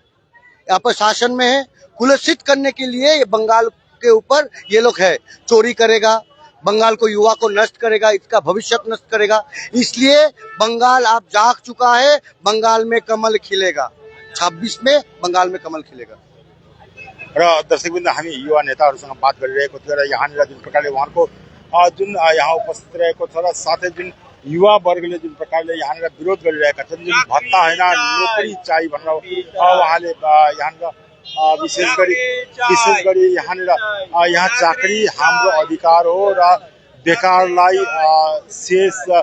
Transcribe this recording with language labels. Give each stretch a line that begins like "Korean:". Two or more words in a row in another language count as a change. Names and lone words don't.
Hindi: यहाँ पर शासन में है। कुलसित करने के लिए ये बंगाल के ऊपर ये लोग है, चोरी करेगा, बंगाल को युवा को नष्ट करेगा, इसका भविष्य नष्ट करेगा। इसलिए बंगाल आप जाग चुका है, बंगाल में कमल खिलेगा, 26 में बंगाल में कमल खिलेगा।
Nepali: र दर्शकवृन्द, हामी युवा नेताहरूसँग बात गरिरहेको थियो र यहाँनिर जुन प्रकारले उहाँको जुन यहाँ उपस्थित रहेको छ र साथै जुन युवा वर्गले जुन प्रकारले यहाँनिर विरोध गरिरहेका छन्, जुन भत्ता होइन नोकरी चाहिए भनेर उहाँले यहाँनिर विशेष गरी यहाँनिर यहाँ चाकरी हाम्रो अधिकार हो र बेकारलाई शेष